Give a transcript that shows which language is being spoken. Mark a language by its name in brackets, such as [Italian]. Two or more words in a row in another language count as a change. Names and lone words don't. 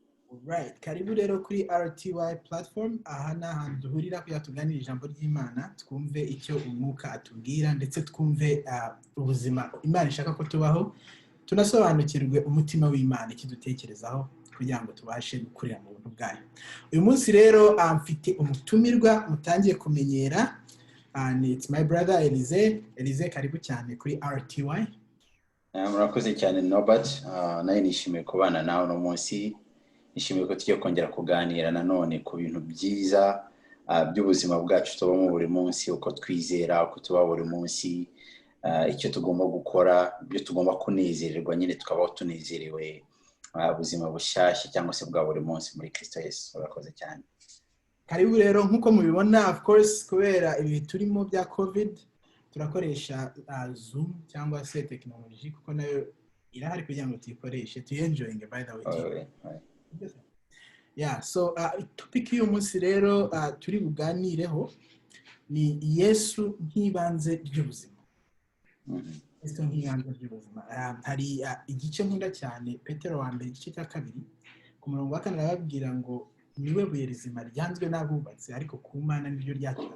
[Kinyarwanda] Right, karibu rero kuri RTY platform, aha ni ahantu duhurira kugira tuganire ijambo ry'Imana, twumve icyo umwuka atubwira ndetse twumve ubuzima Imana ishaka ko tubaho, tunasobanukirwe umutima w'Imana ikidutekerezaho kugira ngo tubashe gukurira mu buntu bwayo. Uyu munsi rero mfite umutumirwa mutangiye kumenyera, [English] it's my brother Elize. [Kinyarwanda] Elize, karibu cyane kuri RTY. Murakoze cyane Norbert, naye nishimiye kubana nawe no munsi. Nishimiye ko tugiye kongera kuganira nanone ku bintu byiza by'ubuzima bwacu tubamo buri munsi, uko twizera, uko tuba buri munsi, icyo tugomba gukora, ibyo tugomba kunezererwa, nyine tukabaho tunezerewe, ubuzima bushyashya cyangwa se bwa buri munsi muri Kristo Yesu. Murakoze cyane. Karibu rero, nkuko mubibona, [English] of course, [Kinyarwanda] kubera ibi turimo bya COVID, turakoresha Zoom cyangwa se technology, kuko nayo irahari kugira ngo tuyikoreshe, tuyenjoyinge [English] by the way. [Kinyarwanda] Yeah, so topic y'uyu munsi rero turi buganireho ni Yesu nk'ibanze ry'ubuzima. Yesu nk'ibanze ry'ubuzima. Hari igice nkunda cyane, Petero wa mbere igice cya 2 ku murongo wa 4 arababwira ngo niwe buye rizima ryanzwe n'abubatsi, ariko ku Mana niryo ryatwawe.